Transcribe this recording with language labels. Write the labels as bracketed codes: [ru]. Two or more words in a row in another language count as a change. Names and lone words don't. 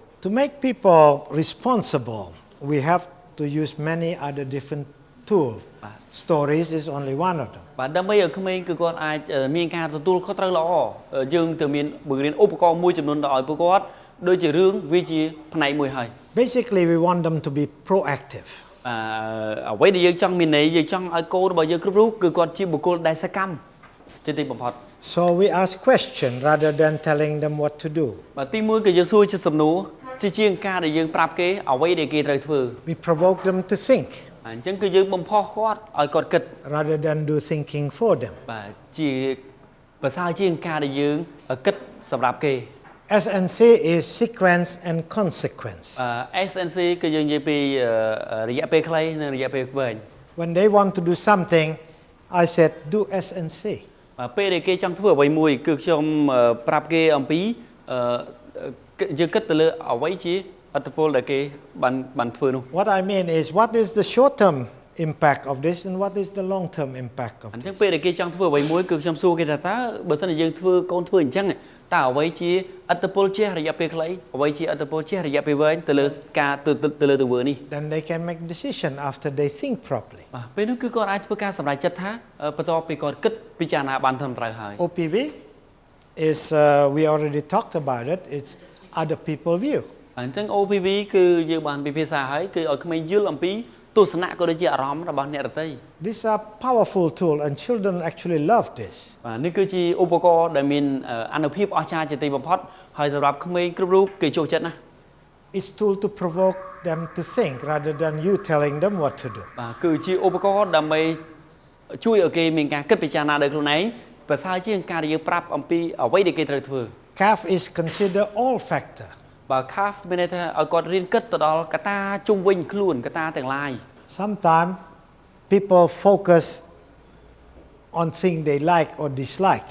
[en] To make people responsible, we have to use many other different tools. stories is only one of them. [km] បាទដើម្បីឲ្យក្មេងគឺគាត់អាចមានការទទួលខុសត្រូវល្អយើងទៅមានបង្រៀនឧបករណ៍មួយចំនួនដល់ឲ្យពួកគាត់ដូចជារឿងវាជាផ្នែកមួយហើយ [en] Basically, we want them to be proactive. [km] អ្វីដែលយើងចង់មានន័យយើងចង់ឲ្យកូនរបស់យើងគ្រប់រូបគឺគាត់ជាបុគ្គលដែលសកម្មជាទីបំផុត [en] So we ask questions rather than telling them what to do. [km] បាទទីមួយគឺយើងសួរជាសំណួរជាងការដែលយើងប្រាប់គេអ្វីដែលគេត្រូវធ្វើ [en] We provoke them to think [km] អញ្ចឹងគឺយើងបំផុសគាត់ឲ្យគាត់គិត [en] rather than do thinking for them. [km] បាទជាភាសាជាងការដែលយើងគិតសម្រាប់គេ [en] SNC is sequence and consequence. [km] SNC គឺយើងនិយាយពីរយៈពេលខ្លីនិងរយៈពេលវែង [en] When they want to do something, I said do SNC. [km] ពេលដែលគេចង់ធ្វើអ្វីមួយគឺខ្ញុំប្រាប់គេអំពីយើងគិតទៅលើអ្វីជាអត្តពលដែលគេបានធ្វើនោះ [en] What I mean is what is the short-term impact of this and what is the long-term impact of [km] អញ្ [en] this. [km] ចឹងពេលដែលគេចង់ធ្វើអ្វីមួយគឺខ្ញុំសួរគេថាតើបើសិនជាយើងធ្វើកូនធ្វើអញ្ចឹងតើអ្វីជាអត្តពលជារយៈពេលខ្លីអ្វីជាអត្តពលជារយៈពេលវែងទៅលើការទៅលើទង្វើនេះ [en] Then they can make decision after they think properly. [km] បាទពេលនោះគឺគាត់អាចធ្វើការសម្រេចចិត្តថាបន្ទាប់ពីគាត់គិតពិចារណាបានត្រឹមត្រូវហើយ [en] OPV is we already talked about it. It's other people view. [km] អញ្ចឹង OPV គឺយើងបានពិភាក្សាហើយគឺឲ្យក្មេងយល់អំពីទស្សនៈក៏ដូចជាអារម្មណ៍របស់អ្នកដទៃ [en] These are powerful tool and children actually love this. [km] បាទនេះគឺជាឧបករណ៍ដែលមានអានុភាពអស្ចារ្យជាទីបំផុតហើយសម្រាប់ក្មេងគ្រប់រូបគេចូលចិត្តណាស់ [en] It's tool to provoke them to think rather than you telling them what to do. [km] បាទគឺជាឧបករណ៍ដើម្បីជួយឲ្យគេមានការគិតពិចារណាដោយខ្លួនឯងប្រសើរជាងការដែលយើងប្រាប់អំពីអ្វីដែលគេត្រូវធ្វើ [en] CAF is consider all factor. [km] បាទ CAF មានន័យថាឲ្យគាត់រៀនគិតទៅដល់កត្តាជុំវិញខ្លួនកត្តាទាំងឡាយ [en] Sometimes people focus on things they like or dislike.